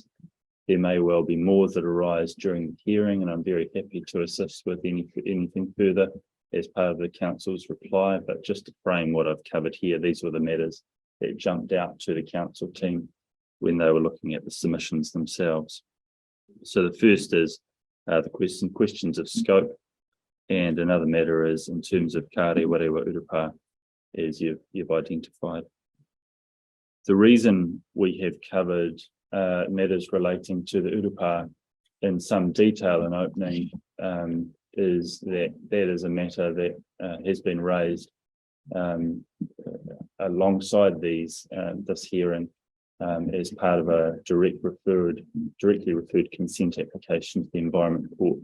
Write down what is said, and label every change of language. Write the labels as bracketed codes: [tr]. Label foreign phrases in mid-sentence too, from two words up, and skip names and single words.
[en] There may well be more that arise during the hearing, and I'm very happy to assist with anything further as part of the council's reply. But just to frame what I've covered here, these were the matters that jumped out to the council team when they were looking at the submissions themselves. So the first is the questions of scope, and another matter is in terms of kāre warewa urapa, as you've identified. The reason we have covered matters relating to the urapa in some detail in opening is that is a matter that has been raised alongside this hearing as part of a directly referred consent application to the Environment Court.